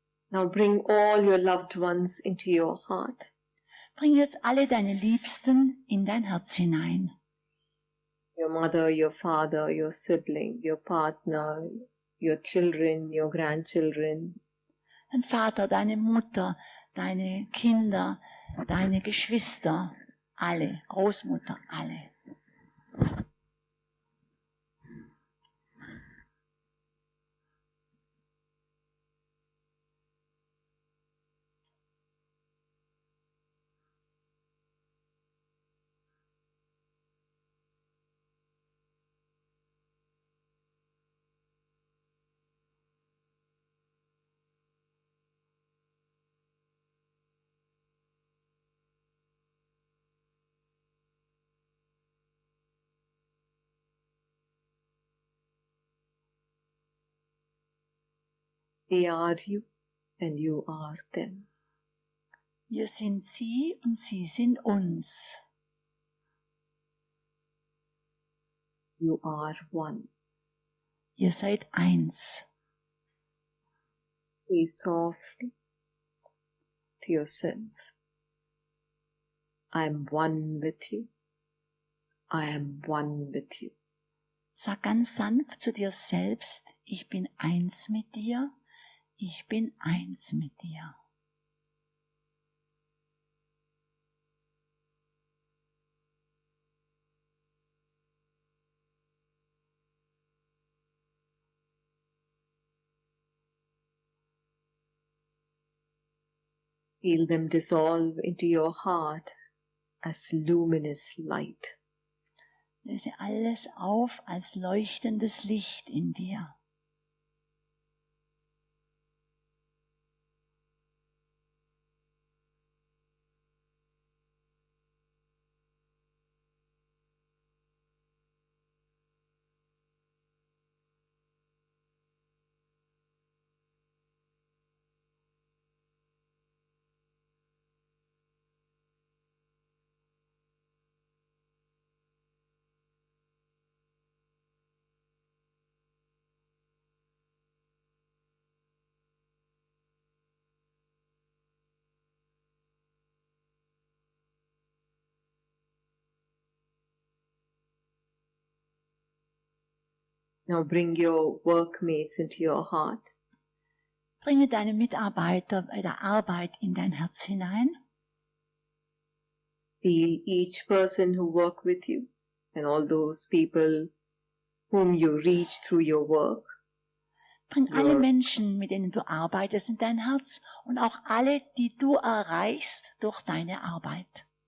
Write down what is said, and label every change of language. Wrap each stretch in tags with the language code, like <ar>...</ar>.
<en>Now bring all your loved ones into your heart.</en> <de>Bring jetzt alle deine Liebsten in dein Herz hinein.</de> <en>Your mother, your father, your sibling, your partner, your children, your grandchildren.</en> <de>Dein Vater, deine Mutter, deine Kinder, deine Geschwister, alle, Großmutter, alle.</de> <en>They are you and you are them.</en> <de>Wir sind sie und sie sind uns.</de> <en>You are one.</en> <de>Ihr seid eins.</de> <en>Say softly to yourself, I am one with you. I am one with you.</en> <de>Sag ganz sanft zu dir selbst, ich bin eins mit dir. Ich bin eins mit dir.</de> <en>Feel them dissolve into your heart as luminous light.</en> <de>Löse alles auf als leuchtendes Licht in dir.</de> <en>Now bring your workmates into your heart.</en> <de>Bringe deine Mitarbeiter bei der Arbeit in dein Herz hinein.</de> <en>Feel each person who work with you and all those people whom you reach through your work.</en> <de>Bring alle Menschen, mit denen du arbeitest, in dein Herz und auch alle, die du erreichst durch deine Arbeit.</de>